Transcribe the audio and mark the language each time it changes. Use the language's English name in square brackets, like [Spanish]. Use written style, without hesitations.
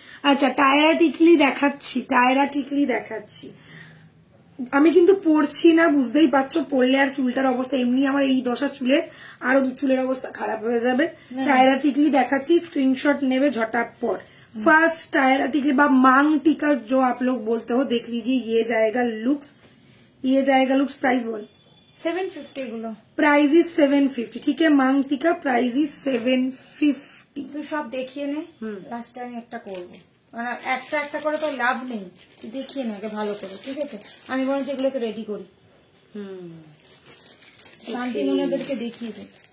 [Bangla] আচ্ছা, টায়রা টিকলি দেখাচ্ছি, টায়রা টিকলি দেখাচ্ছি। আমি কিন্তু পড়ছি না, বুঝতেই পারছো, পড়লে আর চুলটার অবস্থা, এমনি আমার এই দশা চুলের, আরো চুলের অবস্থা খারাপ হয়ে যাবে। টায়রা টিকলি দেখাচ্ছি, স্ক্রিনशॉट নেবে [Hindi] झटापट। फर्स्ट टायरा टिकली बा मांग टीका जो आप लोग बोलते हो, देख लीजिए, ये जाएगा लुक्स, ये जाएगा लुक्स। प्राइस बोल [Bangla] 750 গুলো, [English] Price is 750। [Hindi] ठीक है, मांग टीका [English] price is [Hindi] 750। [Bangla] তুই সব দেখিয়ে নে, লাস্ট টাইম একটা করব। মানে একটা একটা করে তো লাভ নেই, দেখিয়ে না আগে ভালো করে, ঠিক আছে? আমি বরঞ্চ এগুলোকে রেডি করি, শান্তিমনাদেরকে দেখিয়ে দেয়।